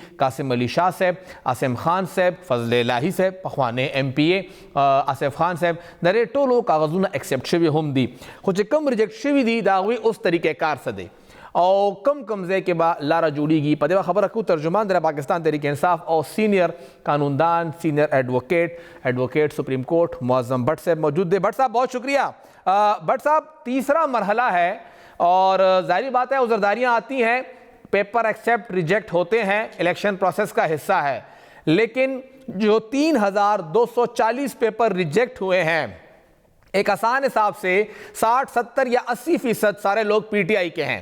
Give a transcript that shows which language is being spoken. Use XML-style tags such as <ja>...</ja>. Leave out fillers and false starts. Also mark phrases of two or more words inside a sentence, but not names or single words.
<ps>قاسم علي شاه صاحب، عاصم خان صاحب، فضل الهي صاحب پخوانی ایم پی اے، آصف خان صاحب، د دې ټولو کاغذونه ایکسپټ شوي هم دي. خو چې کوم ریجیکټ شوي دي د هغوی اوس طریقې کار څه دی او کم ځای کې به لاره جوړیږي. په دې خبره کوو ترجمان د پاکستان تحریک انصاف او سینئر قانوندان،</ps> <en>senior advocate Supreme Court</en> <ps>معظم بٹ صاحب موجود دے.</ps> <ur>بٹ صاحب بہت شکریہ. بٹ صاحب تیسرا مرحلہ ہے اور ظاہری بات ہے عذرداریاں آتی ہیں،</ur> <en>paper accept reject</en> <ur>ہوتے ہیں،</ur> <en>election process</en> <ur>کا حصہ ہے، لیکن جو 3240 پیپر ریجیکٹ ہوئے ہیں ایک آسان حساب سے 60, 70 یا 80% سارے لوگ پی ٹی آئی کے ہیں.</ur>